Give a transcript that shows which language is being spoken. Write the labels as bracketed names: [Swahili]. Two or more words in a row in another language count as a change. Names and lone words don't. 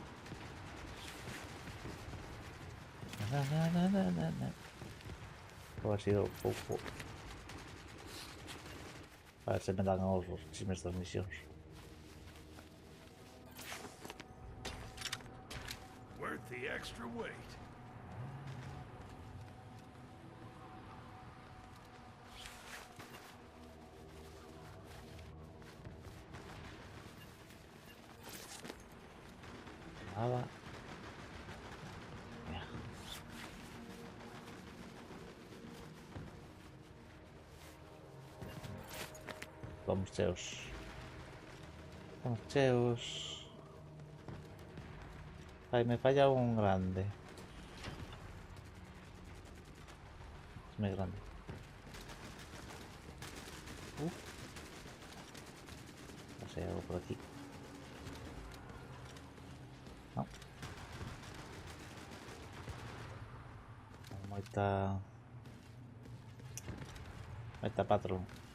[Galician] Ha sido pouco. A ver se me dan os chismes das misións. [English] Worth the extra weight. [Galician] Nada. Mira. Vamos cheos. Vamos cheos. Ai, [Spanish] me falla un grande. Es muy grande. No sé, algo por aquí. [Galician] No. Moita patrón.